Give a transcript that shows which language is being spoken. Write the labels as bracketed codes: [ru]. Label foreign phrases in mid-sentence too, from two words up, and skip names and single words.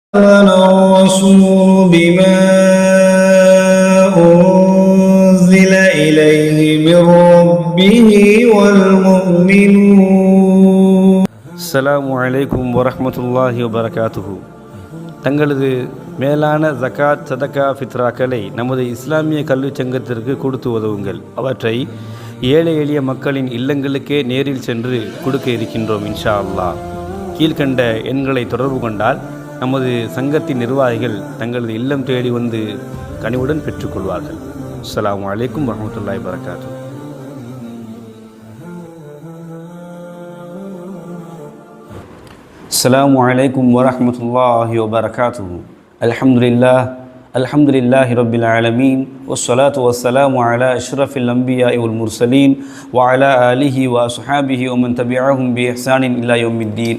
[ar] آمن الرسول بما أنزل إليه من ربه والمؤمنون. السلام عليكم ورحمة الله وبركاته. [ta] தங்களது மேலான ஜகாத், சதகா, ஃபித்ராக்களை நமது இஸ்லாமிய கல்விச் சங்கத்திற்கு கொடுத்து உதவுங்கள். அவற்றை ஏழை எளிய மக்களின் இல்லங்களுக்கே நேரில் சென்று கொடுக்க இருக்கின்றோம் [ar] إن شاء الله. [ta] கீழ்கண்ட எண்களை தொடர்பு கொண்டால் நமது சங்கத்தின் நிர்வாகிகள் தங்களது இல்லம் தேடி வந்து கனிவுடன் பெற்றுக்கொள்வார்கள். [ar] السلام عليكم ورحمة الله وبركاته. السلام عليكم ورحمة الله وبركاته. الحمد لله رب العالمين والصلاة والسلام على أشرف الأنبياء والمرسلين وعلى آله وأصحابه ومن تبعهم بإحسان إلى يوم الدين.